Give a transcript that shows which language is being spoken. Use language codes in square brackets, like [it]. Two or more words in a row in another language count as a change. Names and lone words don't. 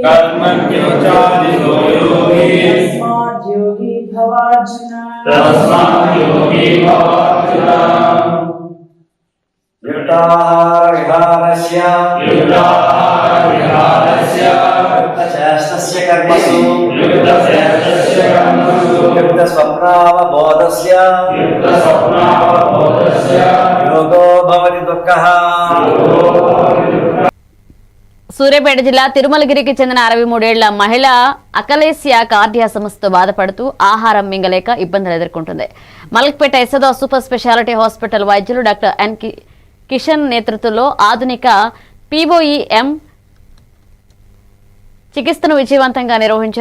[sa] तस्माद् योगी भवार्जुन युक्तशास्त्रस्य कर्मसु युक्तस्वप्नावबोधस्य योगो भवति दुःखः. [te] సూర్యాపేట జిల్లా తిరుమలగిరికి చెందిన 63 ఏళ్ల మహిళ అకలేసియా కార్డియా సమస్యతో బాధపడుతూ ఆహారం మింగలేక ఇబ్బందులు ఎదుర్కొంటుంది. మలక్పేట యశోద సూపర్ స్పెషాలిటీ హాస్పిటల్ వైద్యులు డాక్టర్ ఎన్ కిషన్ నేతృత్వంలో ఆధునిక POEM చికిత్సను విజయవంతంగా నిర్వహించారు.